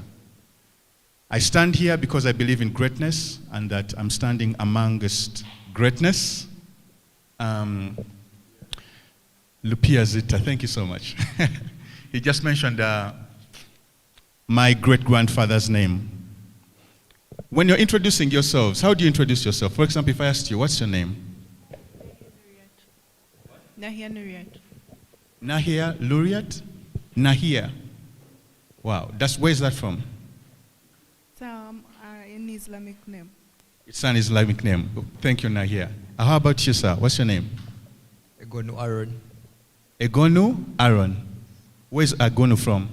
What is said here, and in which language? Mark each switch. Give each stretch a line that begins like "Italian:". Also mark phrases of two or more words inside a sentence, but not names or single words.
English: I stand here because I believe in greatness and that I'm standing amongst greatness. Lupia Zita, thank you so much. He just mentioned my great-grandfather's name. When you're introducing yourselves, how do you introduce yourself? For example, if I asked you, what's your name? Nahia Nuriat. Nahia Luriat? Nahia. Wow, where's that from? It's an Islamic name. It's an Islamic name. Thank you, Nahia. How about you, sir? What's your name? Egonu Aaron. Egonu Aaron. Where's Egonu from?